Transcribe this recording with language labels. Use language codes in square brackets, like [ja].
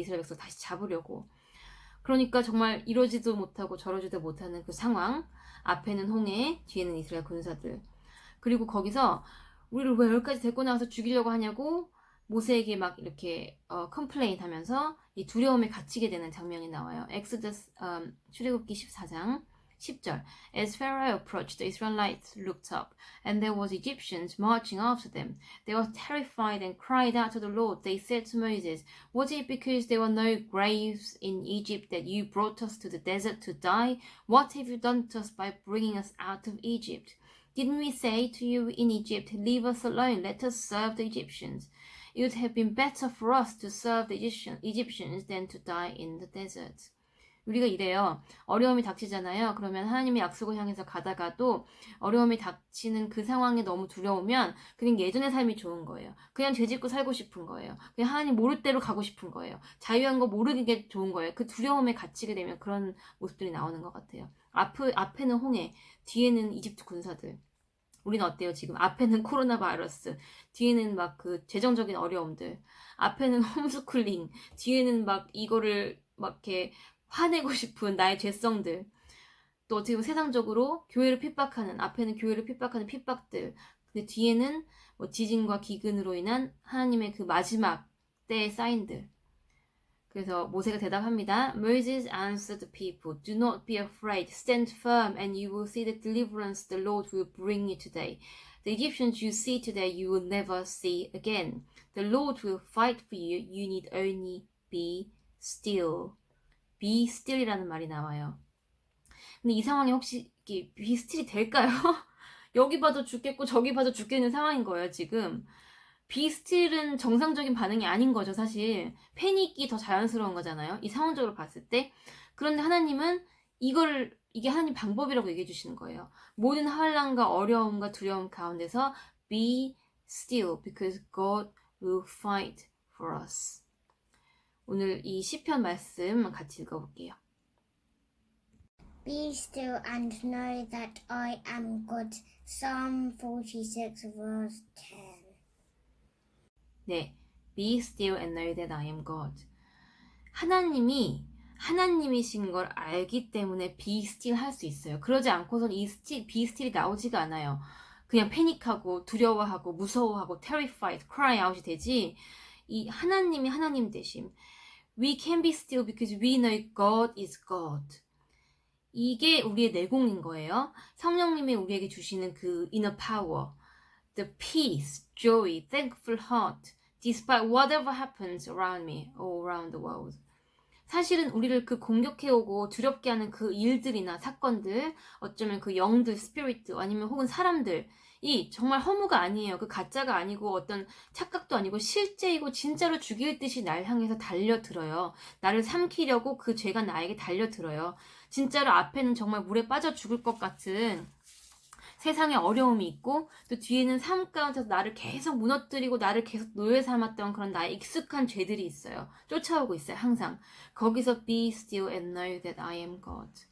[ko] 이스라엘 백성 다시 잡으려고. 그러니까 정말 이러지도 못하고 저러지도 못하는 그 상황. 앞에는 홍해, 뒤에는 이스라엘 군사들. 그리고 거기서 우리를 왜 여기까지 데리고 나와서 죽이려고 하냐고 모세에게 막 이렇게 컴플레인 하면서 이 두려움에 갇히게 되는 장면이 나와요. 엑소더스 출애굽기 14장 10절. [en] As Pharaoh approached, the Israelites looked up, and there was Egyptians marching after them. They were terrified and cried out to the Lord. They said to Moses, Was it because there were no graves in Egypt that you brought us to the desert to die? What have you done to us by bringing us out of Egypt? Didn't we say to you in Egypt, leave us alone, let us serve the Egyptians? It would have been better for us to serve the Egyptians than to die in the desert. [ko] 우리가 이래요. 어려움이 닥치잖아요. 그러면 하나님의 약속을 향해서 가다가도 어려움이 닥치는 그 상황이 너무 두려우면 그냥 예전의 삶이 좋은 거예요. 그냥 죄짓고 살고 싶은 거예요. 그냥 하나님 모를 대로 가고 싶은 거예요. 자유한 거 모르는 게 좋은 거예요. 그 두려움에 갇히게 되면 그런 모습들이 나오는 것 같아요. 앞에는 홍해, 뒤에는 이집트 군사들. 우리는 어때요? 지금 앞에는 코로나 바이러스, 뒤에는 막 그 재정적인 어려움들, 앞에는 홈스쿨링, 뒤에는 막 이거를 막 이렇게 화내고 싶은 나의 죄성들, 또 어떻게 보면 세상적으로 교회를 핍박하는, 앞에는 교회를 핍박하는 핍박들, 근데 뒤에는 뭐 지진과 기근으로 인한 하나님의 그 마지막 때의 사인들. 그래서 모세가 대답합니다. [en] Moses answered the people, Do not be afraid, stand firm and you will see the deliverance the Lord will bring you today. The Egyptians you see today you will never see again. The Lord will fight for you, you need only be still. Be still [ko] 이라는 말이 나와요. 근데 이 상황이 혹시 [en] be still [ko] 이 될까요? 여기 봐도 죽겠고 저기 봐도 죽겠는 상황인 거예요, 지금. [en] be still [ko] 은 정상적인 반응이 아닌 거죠, 사실. 패닉이 더 자연스러운 거잖아요, 이 상황적으로 봤을 때. 그런데 하나님은 이게 하나님 방법이라고 얘기해 주시는 거예요. 모든 환난과 어려움과 두려움 가운데서 [en] be still because God will fight for us. [ko] 오늘 이 시편 말씀 같이 읽어볼게요. [en] Be still and know that I am God. Psalm 46 verse 10. 네, be still and know that I am God. [ko] 하나님이 하나님이신 걸 알기 때문에 [en] be still [ko] 할 수 있어요. 그러지 않고선 이 [en] be still [ko] 이 나오지가 않아요. 그냥 패닉하고 두려워하고 무서워하고 [en] terrified, cry out [ko] 이 되지. 이 하나님이 하나님 되심. [en] We can be still because we know God is God. [ko] 이게 우리의 내공인 거예요. 성령님이 우리에게 주시는 그 [en] inner power, the peace, joy, thankful heart, despite whatever happens around me or around the world. [ko] 사실은 우리를 그 공격해오고 두렵게 하는 그 일들이나 사건들, 어쩌면 그 영들, 스피릿, 아니면 혹은 사람들이 정말 허무가 아니에요. 그 가짜가 아니고 어떤 착각도 아니고 실제이고 진짜로 죽일 듯이 날 향해서 달려들어요. 나를 삼키려고 그 죄가 나에게 달려들어요. 진짜로 앞에는 정말 물에 빠져 죽을 것 같은 세상에 어려움이 있고 또 뒤에는 삶 가운데서 나를 계속 무너뜨리고 나를 계속 노예 삼았던 그런 나의 익숙한 죄들이 있어요. 쫓아오고 있어요. 항상. 거기서 [en] be still and know that I am God.